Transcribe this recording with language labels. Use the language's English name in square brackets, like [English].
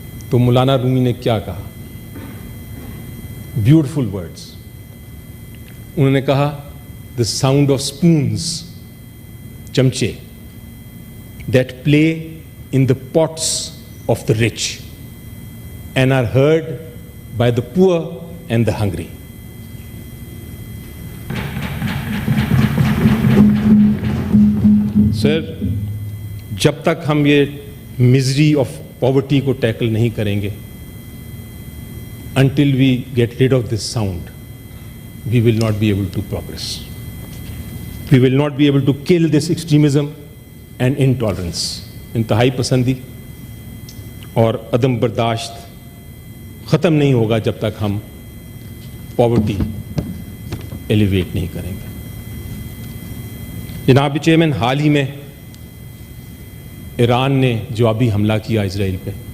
[Urdu] تو مولانا رومی نے کیا کہا؟ [English] Beautiful words. [Urdu] انہوں نے کہا [English] the sound of spoons, چمچے, that play in the pots of the rich and are heard by the poor and the hungry. [Urdu] سر, جب تک ہم یہ [English] misery of poverty [Urdu] کو ٹیکل نہیں کریں گے, [English] until we get rid of this sound, we will not be able to progress. We will not be able to kill this extremism and intolerance. [Urdu] انتہائی پسندی اور عدم برداشت ختم نہیں ہوگا جب تک ہم پاورٹی ایلیویٹ نہیں کریں گے. جناب چیئرمین, حال ہی میں ایران نے جوابی حملہ کیا اسرائیل پہ.